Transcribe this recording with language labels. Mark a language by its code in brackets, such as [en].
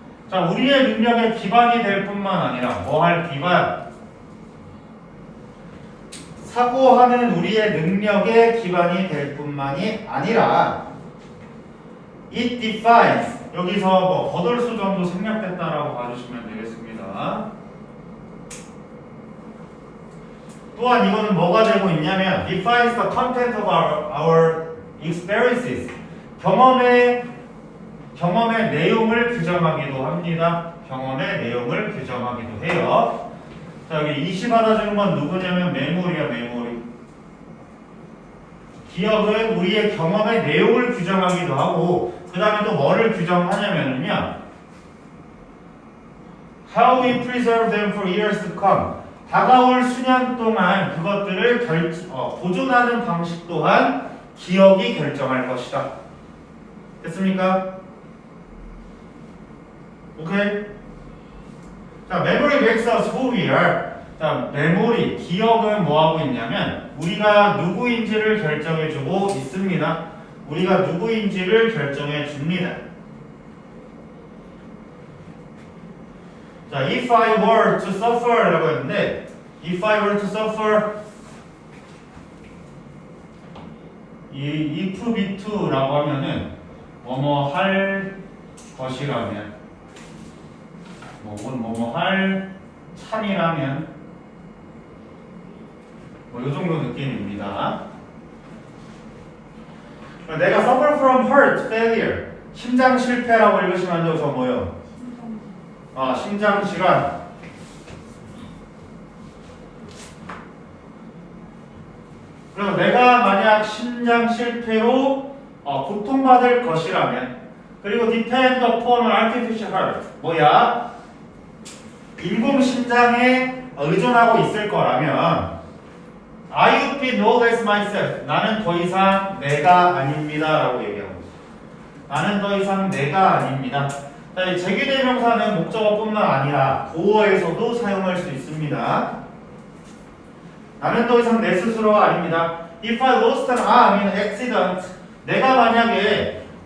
[ko] 자, 우리의 능력의 기반이 될 뿐만 아니라 뭐 할 기반? 사고하는 우리의 능력의 기반이 될 뿐만이 아니라 [en] it defines [ko] 여기서 뭐 거돌수 정도 생략됐다라고 봐주시면 되겠습니다. 또한 이거는 뭐가 되고 있냐면 [en] defines the content of our experiences. [ko] 경험의 내용을 규정하기도 합니다. 경험의 내용을 규정하기도 해요. 자, 여기 이시 받아주는 건 누구냐면 메모리야, 메모리. 기억은 우리의 경험의 내용을 규정하기도 하고, 그 다음에 또 뭐를 규정하냐면요, [en] how we preserve them for years to come. [ko] 다가올 수년 동안 그것들을 보존하는 방식 또한 기억이 결정할 것이다. 됐습니까? 오케이? [en] 자, memory makes us who we are. [ko] 자, 메모리, 기억은 뭐하고 있냐면 우리가 누구인지를 결정해주고 있습니다. 우리가 누구인지를 결정해줍니다. 자, [en] if I were to suffer [ko] 라고 했는데 if I were to suffer 이 if be2 라고 하면은 뭐뭐 할 것이라면 뭐뭐 할 참이라면 뭐 이 정도 느낌입니다. 내가 [en] suffer from heart failure [ko] 심장 실패라고 읽으시면 안 되고 저 뭐요? 심장 질환. 그래서 내가 만약 심장 실패로 고통받을 것이라면 그리고 [en] depend upon artificial heart [ko] 뭐야? 인공 심장에 의존하고 있을 거라면 [en] I would be no less myself. [ko] 나는 더 이상 내가 아닙니다 라고 얘기하고 있어요. 나는 더 이상 내가 아닙니다. 자, 제기대명사는 목적어뿐만 아니라 보어에서도 사용할 수 있습니다. 나는 더 이상 내 스스로가 아닙니다. [en] If I lost an arm in accident, [ko] 내가 만약에